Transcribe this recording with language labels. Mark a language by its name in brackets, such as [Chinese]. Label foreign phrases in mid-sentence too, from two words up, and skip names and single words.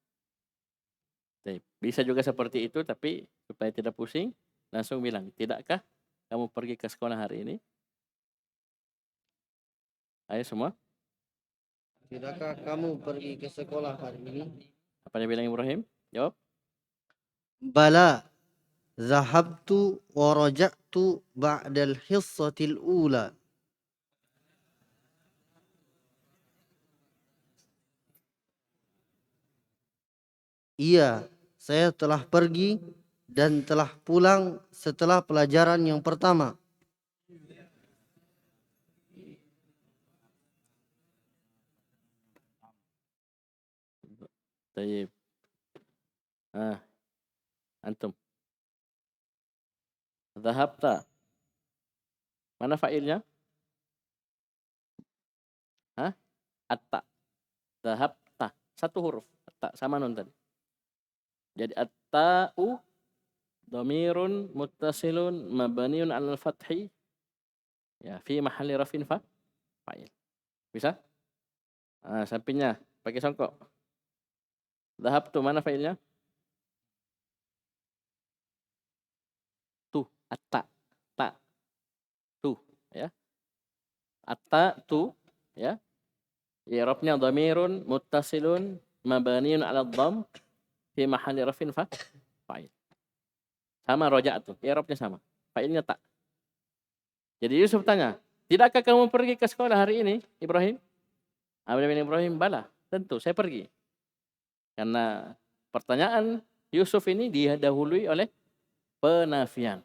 [Indonesian] Bisa juga seperti itu, tapi supaya tidak pusing, langsung bilang, tidakkah kamu pergi ke sekolah hari ini? Ayo semua. Tidakkah kamu pergi ke sekolah hari ini? Apa yang bilang Ibrahim? Jawab. [Arabic] بلى، ذهبت ورجعت بعد الحصة الأولى. [Indonesian] Iya, saya telah pergi dan telah pulang setelah pelajaran yang pertama. Tayyib. [Arabic] أنتم. ذهبت. [Indonesian] Mana fa'ilnya? Atta. Dhahabta. Satu huruf. Atta sama nun tadi. [Arabic] Jadi التاء ضمير متصل مبني على الفتح ya في محل رفع فاعل. [Indonesian] Bisa? Sampingnya pakai songkok. Dhahabtu mana fa'ilnya? Tu, atta. Ta. Tu, ya. Atta tu, ya. [Arabic] I'rabnya ضمير متصل مبني على الضم في محل رفع فاعل. [Indonesian] Sama raja'tu, i'rabnya sama. Fa'ilnya ta. Jadi Yusuf tanya, tidakkah kamu pergi ke sekolah hari ini, Ibrahim? Ibrahim, bala, tentu saya pergi. Karena pertanyaan Yusuf ini didahului oleh penafian.